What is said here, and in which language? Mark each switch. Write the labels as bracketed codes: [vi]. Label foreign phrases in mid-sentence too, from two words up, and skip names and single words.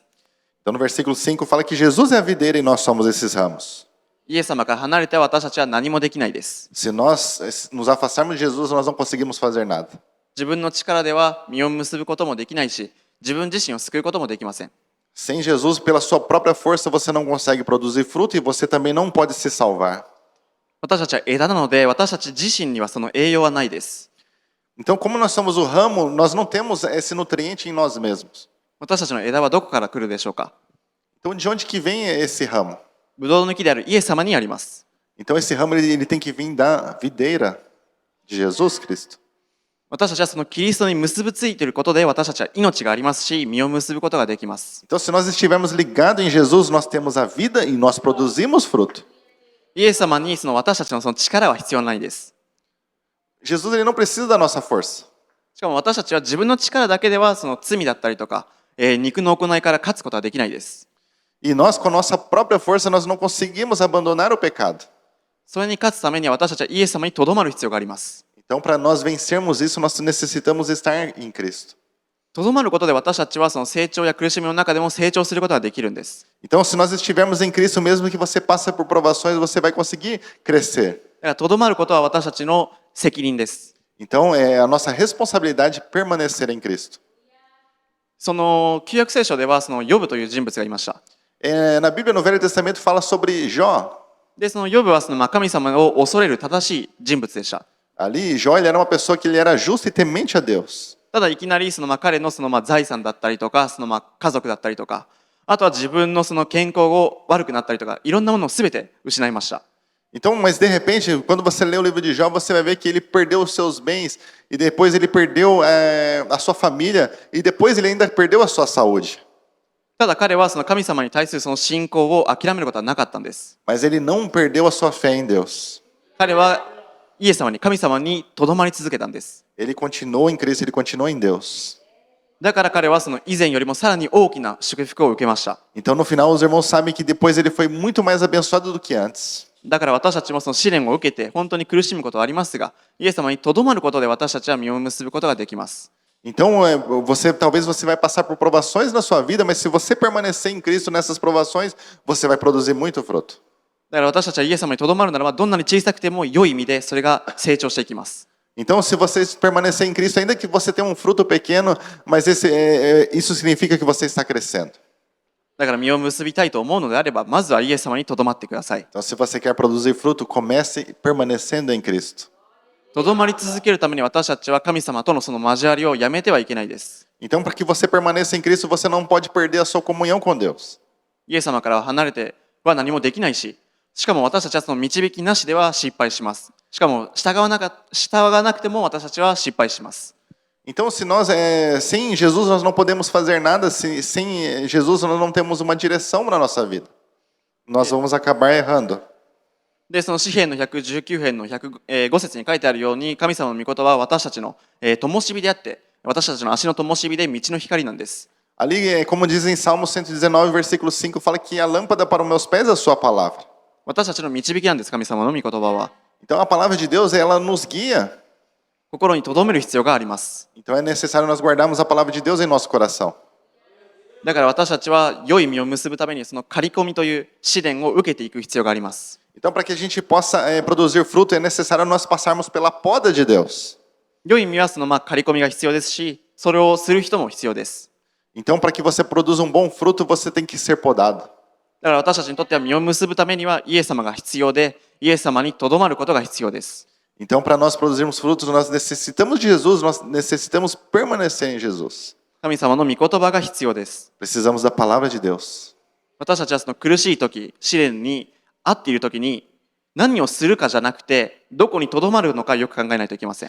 [pt] Então, no versículo 5 fala que Jesus é a videira e nós somos esses ramos. [ja] イエス様から離れては私たちは何もできないです。 [pt] Se nós nos afastarmos de Jesus, nós não conseguimos fazer nada. [ja] 自分の力では実を結ぶこともできないし、自分自身を救うこともできません。 [pt] Sem Jesus, pela sua própria força, você não consegue produzir fruto e você também não pode se salvar. [ja] 私たちは枝なので、私たち自身にはその栄養はないです。 [pt] Então, como nós somos o ramo, nós não temos esse nutriente em nós mesmos. [ja] 私たちの枝はどこから来るでしょうか。 [pt] Então, de onde que vem esse ramo? [ja] ブドウの木であるイエス様にあります。 [pt] Então, esse ramo ele tem que vir da videira de Jesus Cristo. [ja] 私たちはそのキリストに結びついていることで、私たちは命がありますし、実を結ぶことができます。 [pt] Então, se nós estivermos ligados em Jesus, nós temos a vida e nós produzimos fruto. [ja] イエス様に私たちのその力は必要ないです。 [pt] Jesus ele não precisa da nossa força. [ja] しかも私たちは自分の力だけではその罪だったりとか、肉の行いから勝つことはできないです。 [pt] E nós, com a nossa própria força, nós não conseguimos abandonar o pecado. [ja] それに勝つためには私たちはイエス様にとどまる必要があります。 [pt] Então, para nós vencermos isso, nós necessitamos estar em Cristo. [ja] とどまることで私たちはその成長や苦しみの中でも成長することができるんです。 [pt] Então, se nós estivermos em Cristo, mesmo que você passe por provações, você vai conseguir crescer. [ja] だからとどまることは私たちの責任です。 [pt] Então, é a nossa responsabilidade permanecer em Cristo. [ja] その旧約聖書ではヨブという人物がいました。 [pt] Na Bíblia, no Velho Testamento, fala sobre Jó. [ja] で、そのヨブは神様を恐れる正しい人物でした。 [pt] Ali, Jó ele era uma pessoa que ele era justo e temente a Deus. [ja] ただいきなり彼の財産だったりとか、家族だったりとか、あとは自分の健康が悪くなったりとか、いろんなものをすべて失いました。 [pt] Então, mas de repente, quando você lê o livro de Jó, você vai ver que ele perdeu os seus bens e depois ele perdeu a sua família e depois ele ainda perdeu a sua saúde. [ja] ただ彼は神様に対する信仰を諦めることはなかったんです。 [pt] Mas ele não perdeu a sua fé em Deus. [ja] 彼はイエス様に、神様にとどまり続けたんです。 [pt] Ele continuou em Cristo, ele continuou em Deus. [ja] だから彼は以前よりもさらに大きな祝福を受けました。 [pt] Então, no final, os irmãos sabem que depois ele foi muito mais abençoado do que antes. [ja] だから私たちも試練を受けて本当に苦しむことはありますが、イエス様にとどまることで私たちは実を結ぶことができます。 [pt] Então, talvez você vai passar por provações na sua vida, mas se você permanecer em Cristo nessas provações, você vai produzir muito fruto. [ja] だから私たちはイエス様にとどまるならば、どんなに小さくても良い意味でそれが成長していきます。 [pt] Então, se você permanecer em Cristo, ainda que você tenha um fruto pequeno, mas isso significa que você está crescendo. [ja] だから実を結びたいと思うのであれば、まずはイエス様にとどまってください。 [pt] Então, se você quer produzir fruto, comece permanecendo em Cristo. [ja] とどまり続けるために私たちは神様との交わりをやめてはいけないです。 [pt] Então, para que você permaneça em Cristo, você não pode perder a sua comunhão com Deus. [ja] イエス様から離れては何もできないし、しかも私たちはその導きなしでは失敗します。しかも従わなくても私たちは失敗します。 [pt] Então, sem Jesus nós não podemos fazer nada, sem Jesus nós não temos uma direção na nossa vida. Nós vamos acabar errando. [ja] で、詩編の119編の105節に書いてあるように、神様の御言葉は私たちの灯火であって、私たちの足の灯火で道の光なんです。 [pt] Ali, como diz em Salmo 119, versículo 5, fala que a lâmpada para os meus pés é a sua palavra. [ja] 私たちの導きなんです、神様の御言葉は。 [pt] Então, a palavra de Deus, ela nos guia. [ja] 心に留める必要があります。 [pt] Então, é necessário nós guardarmos a palavra de Deus em nosso coração. [ja] だから私たちは良い実を結ぶためにその刈り込みという試練を受けていく必要があります。 [pt] Então, para que a gente possa produzir fruto, é necessário nós passarmos pela poda de Deus. [ja] 良い実は刈り込みが必要ですし、それをする人も必要です。 [pt] Então, para que você produza um bom fruto, você tem que ser podado. [ja] だから私たちにとっては実を結ぶためにはイエス様が必要で、イエス様にとどまることが必要です。 [pt] Então, para nós produzirmos frutos, nós necessitamos de Jesus, nós necessitamos permanecer em Jesus. [ja] 神様の御言葉が必要です。 [pt] Precisamos da palavra de Deus. [ja] 私たちはその苦しい時、試練に遭っている時に何をするかじゃなくて、どこにとどまるのかよく考えないといけません。